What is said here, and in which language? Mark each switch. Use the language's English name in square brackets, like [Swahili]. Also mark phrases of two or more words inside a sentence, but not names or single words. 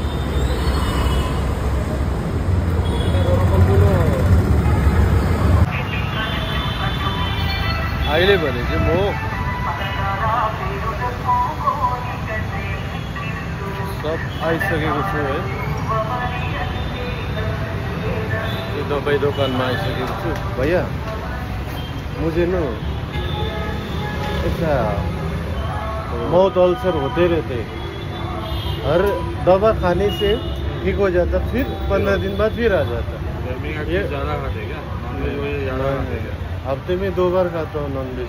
[Nepali] अहिले भने चाहिँ म सब आइसकेको छु है। यो दबाई दोकानमा आइसकेको छु। [Hindi] भैया मुझे न ऐसा [English] mouth ulcer [Hindi] होते रहते, हर दवा खाने से ठीक हो जाता, फिर 15 दिन बाद फिर आ जाता। ये ज़्यादा खाते क्या? हफ्ते में 2 बार खाता हूँ नॉनवेज।